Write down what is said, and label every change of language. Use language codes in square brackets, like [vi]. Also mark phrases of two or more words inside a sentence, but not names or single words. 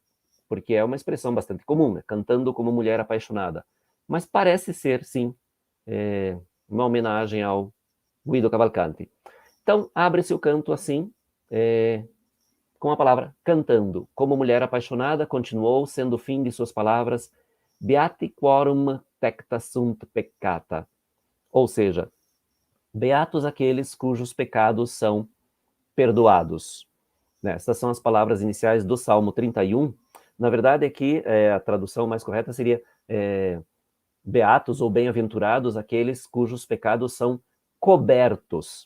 [pt] Porque é uma expressão bastante comum, né? Cantando como mulher apaixonada. Mas parece ser, sim, uma homenagem ao Guido Cavalcanti. Então, abre-se o canto assim, com a palavra cantando. Como mulher apaixonada, continuou, sendo o fim de suas palavras, [la] beati quorum pecta sunt peccata. [pt] Ou seja, beatos aqueles cujos pecados são perdoados. Essas são as palavras iniciais do Salmo 31. Na verdade, aqui a tradução mais correta seria beatos ou bem-aventurados aqueles cujos pecados são cobertos.